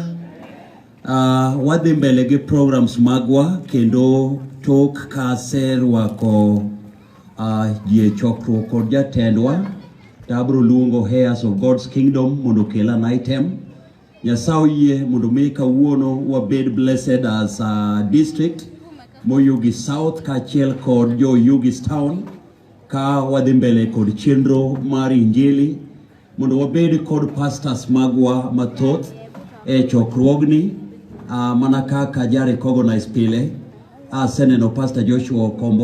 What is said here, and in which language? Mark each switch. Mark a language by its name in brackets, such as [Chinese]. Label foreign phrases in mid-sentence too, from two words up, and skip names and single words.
[Luo (Kenya and Tanzania)] Wadhi mbele gi programs magwa kendo tok kaser wako jie chokruok kod jatendwa. Tabro luongo Heirs of God's Kingdom mondo kel [English] an item. [Luo (Kenya and Tanzania)] Nyasaye yie mondo mi kawuono wabed [English] blessed as a district [Luo (Kenya and Tanzania)] Moyugi South kachiel kod jo Yugis Town ka wadhi mbele kod chenro mar injili mondo wabed kod pastors magwa mathoth e chokruogni mana kaka jare recognize pile aseneno Pastor Joshua Kombo.